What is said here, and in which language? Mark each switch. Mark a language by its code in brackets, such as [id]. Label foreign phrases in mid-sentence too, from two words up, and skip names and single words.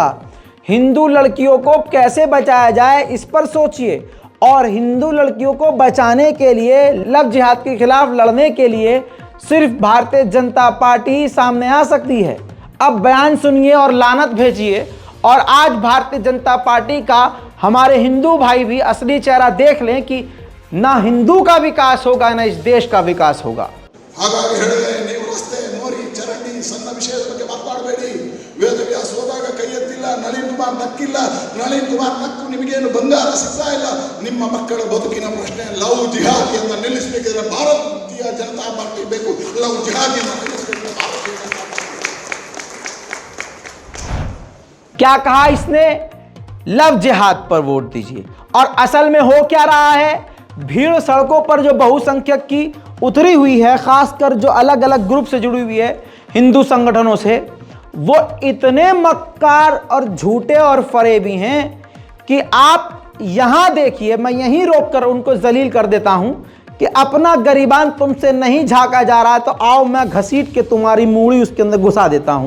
[hi] हिंदू लड़कियों को कैसे बचाया जाए इस पर सोचिए, और हिंदू लड़कियों को बचाने के लिए, लव जिहाद के खिलाफ लड़ने के लिए सिर्फ भारतीय जनता पार्टी ही सामने आ सकती है। अब बयान सुनिए और लानत भेजिए। और आज भारतीय जनता पार्टी का हमारे हिंदू भाई भी असली चेहरा देख लें कि ना हिंदू का विकास होगा, ना इस देश का विकास होगा। [kn] ಹಾಗಾಗಿ ಹೇಳಿದೆ, ನೀವು ರಸ್ತೆ, ಮೋರಿ, ಚರಂಡಿ, ಸಣ್ಣ ವಿಷಯದ ಬಗ್ಗೆ ಮಾತಾಡಬೇಡಿ. ವೇದವ್ಯಾಸ ಹೋದಾಗ ಕೈ ಎತ್ತಿಲ್ಲ, ನಳಿನ್ ಕುಮಾರ್ ನಕ್ಕಿಲ್ಲ. ನಳಿನ್ ಕುಮಾರ್ ನಕ್ಕು ನಿಮಗೇನು ಬಂಗಾರ ಸಿಗ್ತಾ ಇಲ್ಲ. ನಿಮ್ಮ ಮಕ್ಕಳ ಬದುಕಿನ ಪ್ರಶ್ನೆ ಲವ್ ಜಿಹಾದಿಯನ್ನು ನಿಲ್ಲಿಸಬೇಕಿದ್ರೆ ಭಾರತೀಯ ಜನತಾ ಪಾರ್ಟಿ ಬೇಕು. ಲವ್ ಜಿಹಾದಿಯನ್ನು ನಿಲ್ಲಿಸಬೇಕು ಭಾರತೀಯ ಜನತಾ ಪಾರ್ಟಿ। [hi] क्या कहा इसने? लव जिहाद पर वोट दीजिए। और असल में हो क्या रहा है? भीड़ सड़कों पर जो बहुसंख्यक की उतरी हुई है, खासकर जो अलग अलग ग्रुप से जुड़ी हुई है हिंदू संगठनों से, वो इतने मक्कार और झूठे और फरेबी हैं कि आप यहां देखिए, मैं यहीं रोककर उनको जलील कर देता हूं कि अपना गरीबान तुमसे नहीं झांका जा रहा है तो आओ मैं घसीट के तुम्हारी मूड़ी उसके अंदर घुसा देता हूं।